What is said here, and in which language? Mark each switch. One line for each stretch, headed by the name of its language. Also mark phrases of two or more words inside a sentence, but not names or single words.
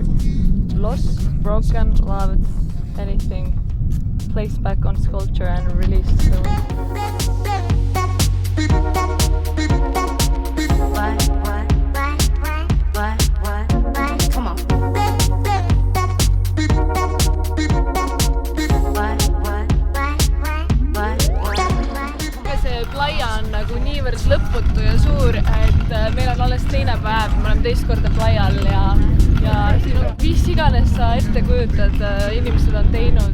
English: Lost, broken, loved, anything. Place back on sculpture and release soon. Come on.
Estonian: See playa on nagu niivõrd lõputu ja suur, et meil on alles teine päev, me oleme teist korda playal ja ja siin on mis iganes sa ette kujutad, inimesed on teinud.